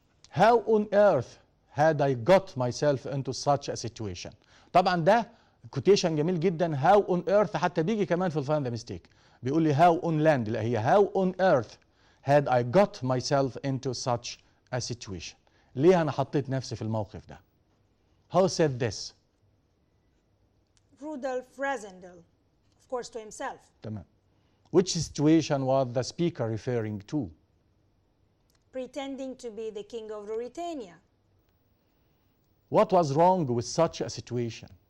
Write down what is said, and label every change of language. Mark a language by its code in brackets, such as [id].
[en] How on earth had I got myself into such a situation? [ar] طبعا ده كوتيشن جميل جدا. [en] How on earth [ar] حتى بيجي كمان في الفايند ذا ميستيك بيقول لي [en] how on land، [ar] لا هي [en] how on earth had I got myself into such a situation. [ar] ليه أنا حطيت نفسي في الموقف ده؟ [en] Who said this? Rudolf Frazendel, of course to himself. [ar] تمام. [en] Which situation was the speaker referring to? Pretending to be the king of Ruritania. What was wrong with such a situation?